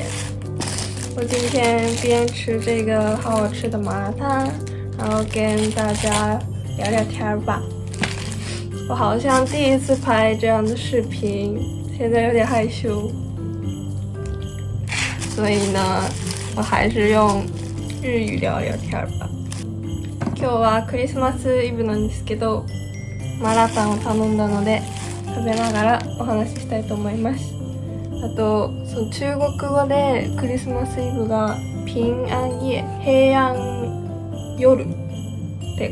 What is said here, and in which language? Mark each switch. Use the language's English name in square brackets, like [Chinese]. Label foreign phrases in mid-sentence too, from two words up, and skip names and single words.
[Chinese] 我今天边吃这个好好吃的麻辣烫，然后跟大家聊聊天吧。我好像第一次拍这样的视频，现在有点害羞，所以呢，我还是用日语聊聊天吧。 [Japanese] 今日はクリスマスイブなんですけど、麻辣烫を頼んだので食べながらお話ししたいと思います。あと、中国語でクリスマスイブが [Chinese] 平安夜、平安夜 [Japanese] って